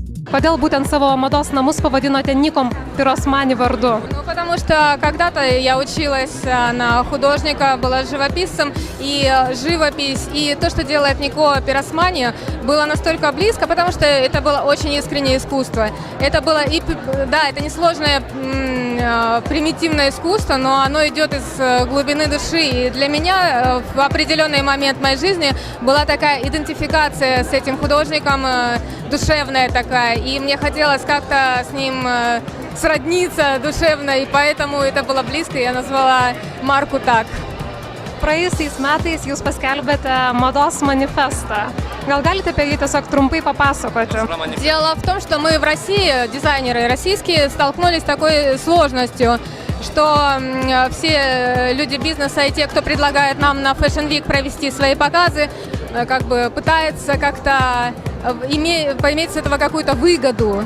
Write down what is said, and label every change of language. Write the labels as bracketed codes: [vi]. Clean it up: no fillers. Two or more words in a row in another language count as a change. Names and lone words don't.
[lt] Kodėl būtent savo mados namus pavadinote Nikon Pirosmani varду? [ru] Ну, потому что когда-то я училась на художника, была живописцем, и живопись, и то, что делает Нико Пиросмани, было настолько близко, потому что это было очень искреннее искусство. Это было, да, это несложное примитивное искусство, но оно идет из глубины души. И для меня в определенный момент моей жизни была такая идентификация с этим художником, душевная такая, и мне хотелось как-то с ним сродниться душевно, и поэтому это было близко, и я назвала марку так. [lt] Praėjusiais metais jūs paskelbėte mados manifestą. Gal galite apie jį tiesiog trumpai papasakoti? [ru] Дело в том, что мы в России, дизайнеры российские, столкнулись с такой сложностью, что все люди бизнеса и те, кто предлагает нам на [en] Fashion Week [ru] провести свои показы, как бы пытаются как-то поиметь с этого какую-то выгоду.